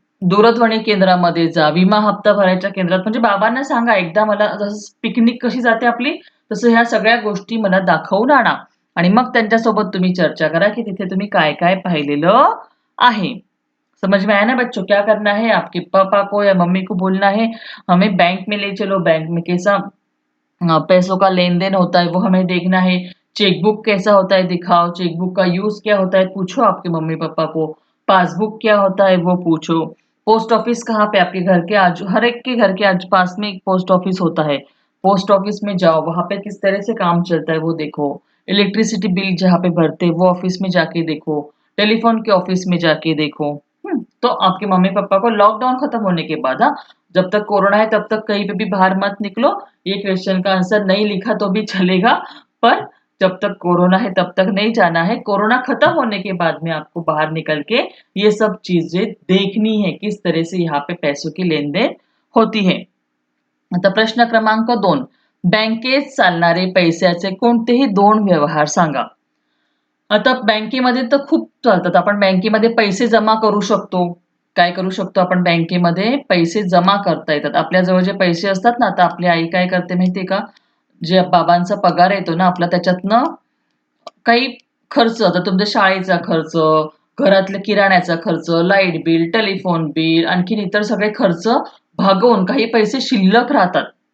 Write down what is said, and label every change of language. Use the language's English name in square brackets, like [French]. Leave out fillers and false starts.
[Marathi] दूरध्वनी केंद्रामध्ये जा, विमा हप्ता भरायच्या केंद्रात म्हणजे बाबांना सांगा एकदा मला जसं पिकनिक कशी जाते आपली, तसं ह्या सगळ्या गोष्टी मला दाखवून आणा आणि मग त्यांच्यासोबत तुम्ही चर्चा करा, की तिथे तुम्ही काय-काय पाहिलेलं आहे. [Hindi] समझ में आया ना बच्चों? क्या करना है? आपके पापा को या मम्मी को बोलना है, हमें बैंक में ले चलो, बैंक में कैसा पैसों का लेन-देन होता है वो हमें देखना है। चेकबुक कैसा होता है दिखाओ, चेकबुक का यूज़ क्या होता है पूछो आपके मम्मी-पापा को। पासबुक क्या होता है वो पूछो। पोस्ट ऑफिस कहाँ पे? आपके घर के आजू, हर एक के घर के आज पास में एक पोस्ट ऑफिस होता है। पोस्ट ऑफिस में जाओ, वहां पे किस तरह से काम चलता है वो देखो। इलेक्ट्रिसिटी बिल जहाँ पे भरते हैं वो ऑफिस में जाके देखो। टेलीफोन के ऑफिस में जाके देखो। तो आपके मम्मी पापा को लॉकडाउन खत्म होने के बाद, हाँ, जब तक कोरोना है तब तक कहीं पे भी बाहर मत निकलो। ये क्वेश्चन का आंसर नहीं लिखा तो भी चलेगा, पर जब तक कोरोना है तब तक नहीं जाना है। कोरोना खत्म होने के बाद में आपको बाहर निकल के ये सब चीजें देखनी है, किस तरह से यहाँ पे पैसों की लेन देन होती है। [Marathi] आता प्रश्न क्रमांक 2, बँकेत चालणारे पैशाचे कोणतेही 2 व्यवहार सांगा. आता बँकेमध्ये तर खूप चालतात. आपण बँकेमध्ये पैसे जमा करू शकतो. काय करू शकतो आपण बँकेमध्ये? पैसे जमा करता येतात. आपल्याजवळ जे पैसे असतात ना, आता आपली आई काय करते माहितीये का? जे बाबांचा पगार येतो ना आपला, त्याच्यातनं काही खर्च, आता तुमच्या शाळेचा खर्च, घरातल्या किराण्याचा खर्च, लाईट बिल, टेलिफोन बिल, आणखीन इतर सगळे खर्च भागवून काही पैसे शिल्लक राहतात.